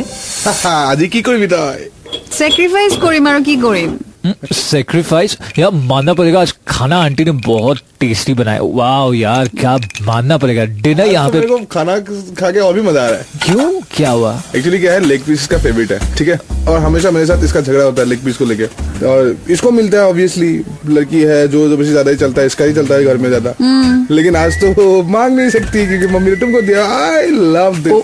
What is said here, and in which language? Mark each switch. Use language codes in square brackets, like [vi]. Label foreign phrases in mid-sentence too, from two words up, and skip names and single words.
[as] আজি কি কৰিবি তই সैक्रिफाइस কৰিম আৰু কি কৰিম [hi] सेक्रीफाइस यार मानना पड़ेगा आज खाना आंटी ने बहुत टेस्टी बनाया वाह यार क्या मानना पड़ेगा डिनर यहाँ पे मेरे को खाना खा के और भी मजा आ रहा है क्यों क्या हुआ एक्चुअली क्या है [en] leg piece [hi] इसका फेवरेट है ठीक है और हमेशा मेरे साथ इसका झगड़ा होता है [en] leg piece [hi] को लेके और इसको मिलता है ऑब्वियसली लड़की है जो बेसी ज्यादा ही चलता है इसका ही चलता है घर में ज्यादा लेकिन आज तो मांग नहीं सकती क्योंकि मम्मी ने तुमको दिया [en] I love this